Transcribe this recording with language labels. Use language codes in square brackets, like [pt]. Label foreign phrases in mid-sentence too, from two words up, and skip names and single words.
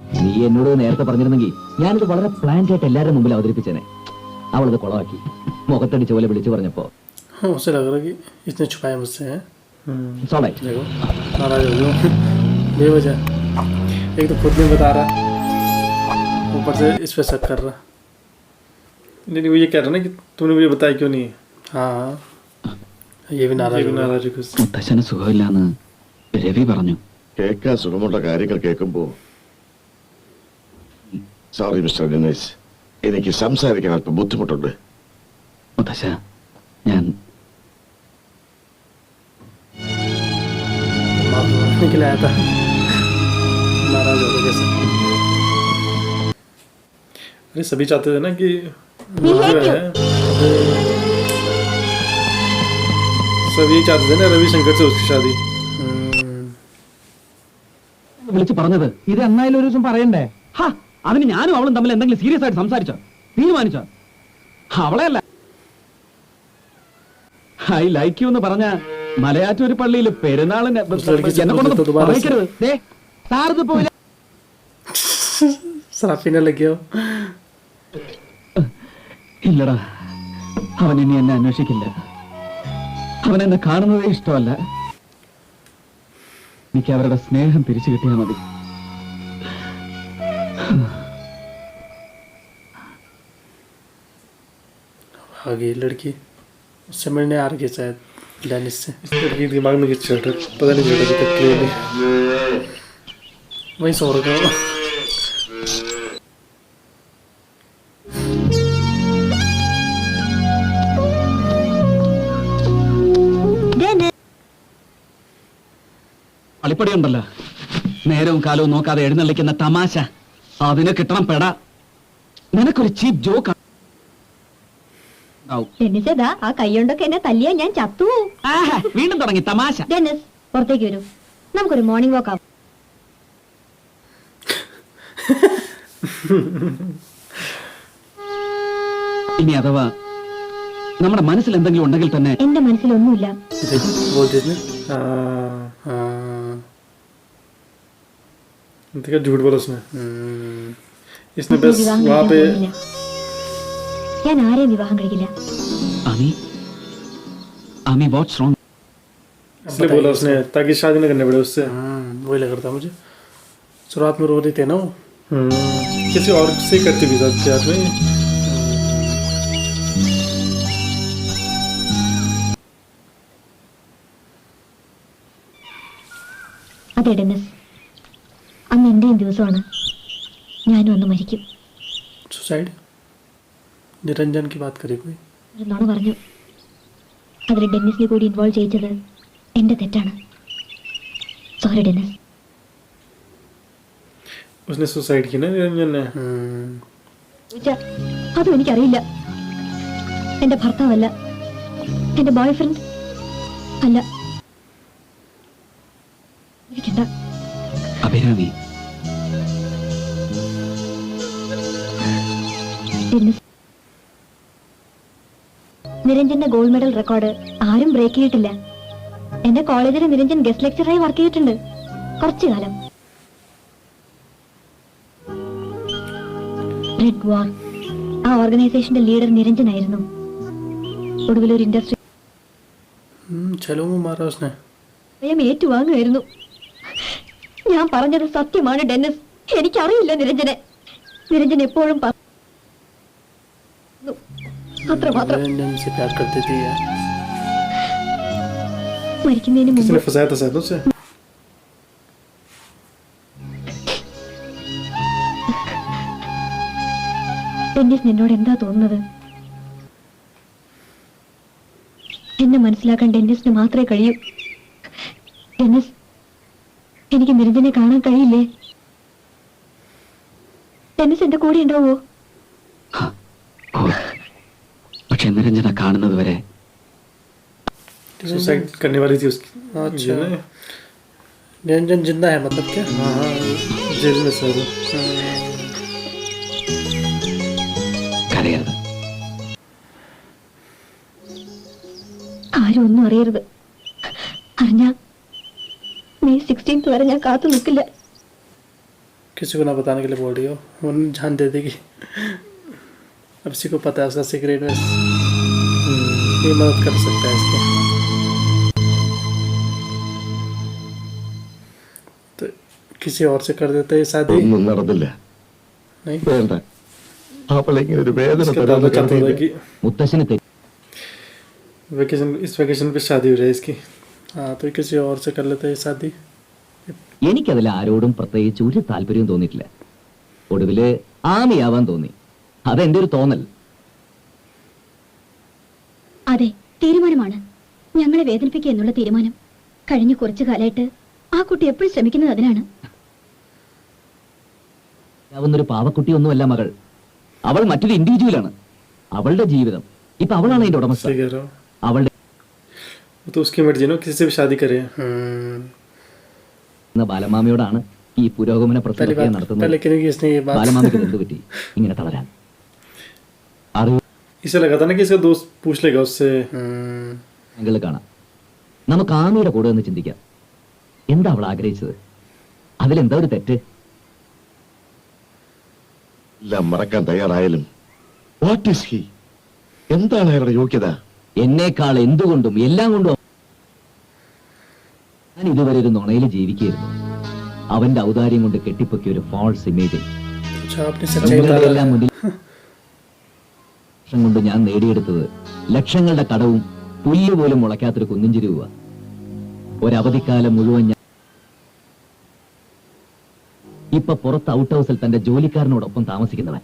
[ml] നീ എന്നോട് നേരത്തെ പറഞ്ഞിരുന്നെങ്കിൽ ഞാനിത് വളരെ പ്ലാൻഡ് ആയിട്ട് എല്ലാവരുടെ മുമ്പിൽ അവതരിപ്പിച്ചേനെ. അവളത് കുളമാക്കി മുഖത്തടിച്ച പോലെ വിളിച്ചു പറഞ്ഞപ്പോ [hi] उसे लग रहा कि इसने छुपाया मुझसे है। [ml] സോളായി. [hi] देखो नाराज हो गया बेवजह। एक तो खुद नहीं बता रहा, ऊपर से इस पे शक कर रहा। नहीं वो ये कह रहा ना कि तूने मुझे बताया क्यों नहीं। हाँ ये भी नाराज है कुछ। [ml] മുത്തശ്ശന് സുഖമില്ലാന്ന് രവി പറഞ്ഞു. കേൾക്കാൻ സുഖമുള്ള കാര്യങ്ങൾ കേൾക്കുമ്പോ [en] sorry mister [ml] ദിനേശ്, എനിക്ക് സംസാരിക്കാൻ അല്പം ബുദ്ധിമുട്ടുണ്ട്. മുത്തശ്ശ, ഞാൻ [hi] निकलाया था नाराज हो गया कैसे। अरे सभी चाहते थे ना कि जो है सभी चाहते थे ना रविशंकर से उसकी शादी। [ml] വിളിച്ചു പറഞ്ഞത് ഇത് എന്നായാലും ഒരു ദിവസം പറയണ്ടേ? അതിന് ഞാനും അവളും തമ്മിൽ എന്തെങ്കിലും സീരിയസ് ആയിട്ട് സംസാരിച്ചോ, തീരുമാനിച്ചോ? അവളെ അല്ല [en] I like you [ml] എന്ന് പറഞ്ഞ മലയാറ്റൂർ പള്ളിയിൽ പെരുന്നാളിന് എന്നെ കൊണ്ടൊന്നും പറയിക്കരുത്. [hi] शराब पीने लगे हो? [ml] ഇല്ലടാ, അവൻ ഇനി എന്നെ അന്വേഷിക്കില്ല. അവൻ എന്നെ കാണുന്നതേ ഇഷ്ടമല്ല. എനിക്ക് അവരുടെ സ്നേഹം തിരിച്ചു കിട്ടിയാൽ മതി. [hi] आगे लड़की उससे मिलने आ रही है शायद डेनिस से। इस लड़की के दिमाग में कुछ चल रहा है, पता नहीं चलता अभी तक क्लियरली। वही सो रखा हूँ। [ml] കളിപ്പടി ഉണ്ടല്ലോ, നേരവും കാലവും നോക്കാതെ എഴുന്നള്ളിക്കുന്ന തമാശ, അതിന് കിട്ടണം പെട. നിനക്കൊരു [en] cheap joke [ml] ഡെന്നിസേതാ ആ കൈകൊണ്ടൊക്കെ എന്നെ തല്ലിയാ ഞാൻ ചത്തു. വീണ്ടും തുടങ്ങി തമാശ. ഡെന്നിസ് പുറത്തേക്ക് വരൂ, നമുക്കൊരു [en] morning walk [ml] ആവും. ഇനി അഥവാ നമ്മുടെ മനസ്സിൽ എന്തെങ്കിലും ഉണ്ടെങ്കിൽ തന്നെ. എന്റെ മനസ്സിലൊന്നുമില്ല. [hi] झूठ बोला उसने। इसने बस वहाँ पे [ml] ഞാൻ ആരെയും വിവാഹം കഴിക്കില്ല. [en] Aami what's wrong? [hi] इसलिए बोला उसने ताकि शादी न करने पड़े उससे। वही लग रहा था मुझे। शुरुआत में रो रही थे ना वो, किसी और से करती भी साथ प्यार में। [ml] അതെ ഡെന്നിസ്, അന്ന് എന്റെയും ദിവസമാണ്. ഞാനും അന്ന് മരിക്കും. [hi] सुसाइड निरंजन की बात करी कोई? [ml] നുണ പറഞ്ഞു. അതിൽ ഡെന്നിസിനെ കൂടി ഇൻവോൾവ് ചെയ്യിച്ചത് എന്റെ തെറ്റാണ്. സോറി ഡെന്നിസ്. [hi] उसने सुसाइड की ना निरंजन ने? [ml] അതും എനിക്കറിയില്ല. എന്റെ ഭർത്താവല്ല, എന്റെ [en] boy friend [ml] അല്ല. എനിക്കെന്താ അഭിരാമി, ഡെന്നിസ്, നിരഞ്ജന്റെ [en] gold medal record [ml] ആരും ബ്രേക്ക് ചെയ്തിട്ടില്ല. എന്റെ കോളേജിൽ നിരഞ്ജൻ [en] guest lecturerayi [ml] വർക്ക് ചെയ്തിട്ടുണ്ട് കുറച്ചു കാലം. റെഡ് വാർ ആ ഓർഗനൈസേഷന്റെ ലീഡർ നിരഞ്ജൻ ആയിരുന്നു. ഒടുവിൽ ഒരു ഇൻഡസ്ട്രി [hi] चलो वो मारा उसने। [ml] സ്വയം ഏറ്റുവാങ്ങുമായിരുന്നു. ഞാൻ പറഞ്ഞത് സത്യമാണ് ഡെന്നിസ്. എനിക്കറിയില്ല നിരഞ്ജനെ. നിരഞ്ജൻ എപ്പോഴും അത്രമാത്രം. [hi] निरंजन से प्यार करती थी यार। [ml] മരിക്കുന്നതിന് [hi] किसने [ml] മുമ്പ് [hi] फंसाया था शायद उसे? [ml] ഡെന്നിസ് നിന്നോട് എന്താ തോന്നുന്നത്? എന്നെ മനസ്സിലാക്കാൻ ഡെന്നിസിന് മാത്രമേ കഴിയൂ. ഡെന്നിസ്, എനിക്ക് നിരഞ്ജനെ കാണാൻ കഴിയില്ലേ? ഡെന്നിസ് എന്റെ കൂടെ ഉണ്ടാവോ? പക്ഷെ നിരഞ്ജന കാണുന്നത് വരെ. [hi] सुसाइड करने वाली थी उसकी। अच्छा निरंजन जिंदा है मतलब क्या? हाँ जेल में सर। [ml] കരയരുത്. ആരും ഒന്നും അറിയരുത്. അറിഞ്ഞ May 16th വരെ ഞാൻ കാത്തു നിൽക്കില്ല. [hi] किसी को ना बताने के लिए बोल रही हो, वो जान दे देगी। अब इसी को पता है उसका सीक्रेट, बस ये मदद कर सकता है इसको। तो किसी और से कर देते हैं शादी। [ml] ഒന്നും നടന്നില്ല. [hi] नहीं, [ml] വേണ്ട. അവളിങ്ങനെ ഒരു വേദന [hi] इसका [ml] തരാമെന്ന് [hi] दादा चाहता था [ml] കരുതിയില്ല. [hi] कि [ml] മുത്തശ്ശന് തെറ്റി [hi] इस वेकेशन पे शादी हो जाए इसकी। हाँ, तो किसी और से कर लेते हैं शादी। [ml] എനിക്കതിൽ ആരോടും പ്രത്യേകിച്ച് ഒരു താല്പര്യവും തോന്നിയിട്ടില്ല. ഒടുവില് ആമിയാവാൻ തോന്നി. അതെന്റെ ഒരു തോന്നൽ. അതെ, തീരുമാനമാണ്. ഞങ്ങളെ വേദനിപ്പിക്കുക എന്നുള്ള തീരുമാനം. കഴിഞ്ഞ കുറച്ചു കാലമായിട്ട് ആ കുട്ടി എപ്പോഴും ശ്രമിക്കുന്നത് അതിനാണ്. ആവുന്നൊരു പാവക്കുട്ടിയൊന്നുമല്ല മകൾ. അവൾ മറ്റൊരു ഇൻഡിവിജ്വലാണ്. അവളുടെ ജീവിതം ഇപ്പൊ അവളാണ് അതിന്റെ ഉടമസ്ഥ. [hi] सही कह रहे हो। [ml] അവളുടെ [hi] वो तो उसकी मर्जी ना, किसी से भी शादी करे। [ml] ബാലമാമയോടാണ് ഈ പുരോഗമന [hi] पहली [ml] പ്രക്രിയ [hi] बात, [ml] നടത്തുന്നത്. [hi] पहले करेगी इसने ये बात। [ml] ബാലമാമയ്ക്ക് എന്ത് പറ്റി ഇങ്ങനെ തളരാൻ? അറിവ് [hi] इसे लगा था ना कि इसका दोस्त पूछ लेगा उससे। [ml] ആംഗിളിൽ കാണാം. നമുക്ക് ആമിയുടെ കൂടെ ഒന്ന് ചിന്തിക്കാം. എന്താ അവൾ ആഗ്രഹിച്ചത്? അതിലെന്താ ഒരു തെറ്റ്? എല്ലാം മറക്കാൻ തയ്യാറായാലും [en] what is he? [ml] എന്താണ് അയാളുടെ യോഗ്യത? എന്നേക്കാൾ എന്തുകൊണ്ടും എല്ലാം കൊണ്ടും ഞാൻ ഇതുവരെ ഒരു നുണയിൽ ജീവിക്കുകയായിരുന്നു. അവന്റെ ഔദാര്യം കൊണ്ട് കെട്ടിപ്പൊക്കിയ ഒരു [en] false imageil [hi] अच्छा, आपने सच्चाई बता [ml] എല്ലാം മുന്നിൽ വർഷം കൊണ്ട് ഞാൻ നേടിയെടുത്തത് ലക്ഷങ്ങളുടെ കടവും പുല്ല് പോലും മുളയ്ക്കാത്തൊരു കുന്നിഞ്ചി രൂപ. ഒരവധിക്കാലം മുഴുവൻ ഞാൻ ഇപ്പൊ പുറത്ത് [en] out houseil [ml] തന്റെ ജോലിക്കാരനോടൊപ്പം താമസിക്കുന്നവൻ.